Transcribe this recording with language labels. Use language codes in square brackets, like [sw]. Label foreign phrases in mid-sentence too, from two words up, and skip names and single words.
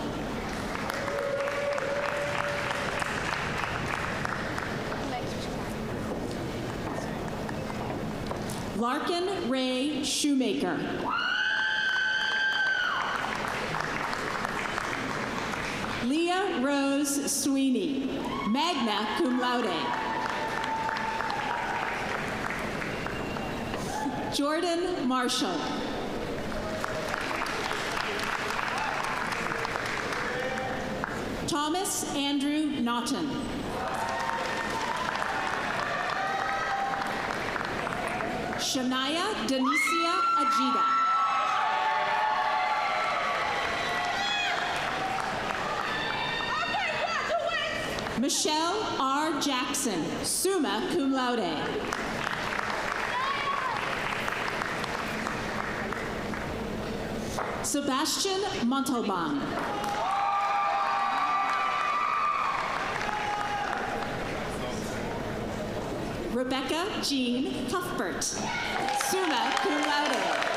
[en] Larkin Ray Shoemaker. Leah Rose Sweeney, [la] magna cum laude. [en] Jordan Marshall. Thomas Andrew Naughton. Shania Denicia Ajita. Michelle R. Jackson, [la] summa cum laude. [en] Sebastian Montalban. Rebecca Jean Cuthbert, [la] summa cum laude.